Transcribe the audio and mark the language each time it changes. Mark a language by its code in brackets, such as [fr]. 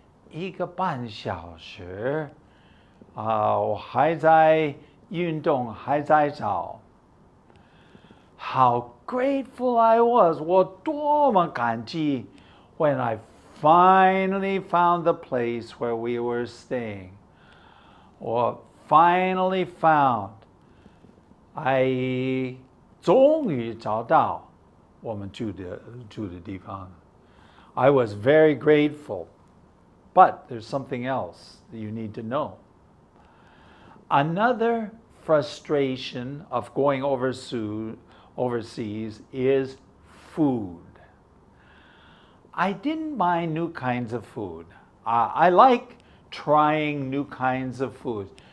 [zh] 一个半小时.我还在运动，还在找. [en] How grateful I was. [zh] 我多么感激 [en] when I finally found the place where we were staying. 我 finally found. [zh] I 终于找到我们住的地方. [en] I was very grateful. But there's something else that you need to know. Another frustration of going overseas is food. I didn't mind new kinds of food. I like trying new kinds of food.